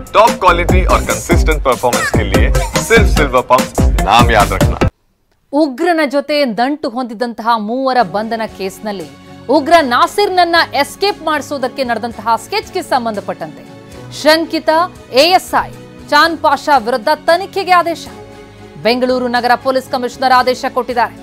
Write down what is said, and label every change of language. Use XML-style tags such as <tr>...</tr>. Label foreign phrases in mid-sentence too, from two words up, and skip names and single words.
<en>top quality</en> <hi>और</hi> <en>consistent performance</en> <hi>के लिए सिर्फ सिल्वर पंप नाम याद रखना।</hi> <kn>ಉಗ್ರನ ಜೊತೆ ನಂಟು ಹೊಂದಿದಂತಹ ಮೂವರ ಬಂಧನ ಕೇಸ್ನಲ್ಲಿ ಉಗ್ರ ನಾಸಿರ್ನನ್ನ ಎಸ್ಕೇಪ್ ಮಾಡಿಸೋದಕ್ಕೆ ನಡೆದಂತಹ ಸ್ಕೆಚ್ಗೆ ಸಂಬಂಧಪಟ್ಟಂತೆ ಶಂಕಿತ ಎಎಸ್ಐ ಚಾಂದ್ ಪಾಷಾ ವಿರುದ್ಧ ತನಿಖೆಗೆ ಆದೇಶ. ಬೆಂಗಳೂರು ನಗರ ಪೊಲೀಸ್ ಕಮಿಷನರ್ ಆದೇಶ ಕೊಟ್ಟಿದ್ದಾರೆ.</kn>